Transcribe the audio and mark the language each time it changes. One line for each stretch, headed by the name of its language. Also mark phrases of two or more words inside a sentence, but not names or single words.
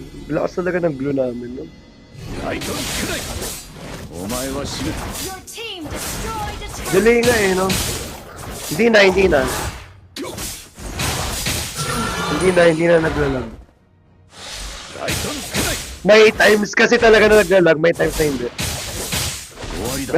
Filipino: Lakas talaga ng glue namin, no?
Japanese: 大胆くらいお前は死ぬ
English: Your team destroyed a turtle.
Filipino: Delay nga eh, no? Hindi na. Hindi na naglalag.
Japanese: 大胆くらい
Filipino: May times kasi talaga na naglalag, may times na hindi.
Japanese: 終わりだ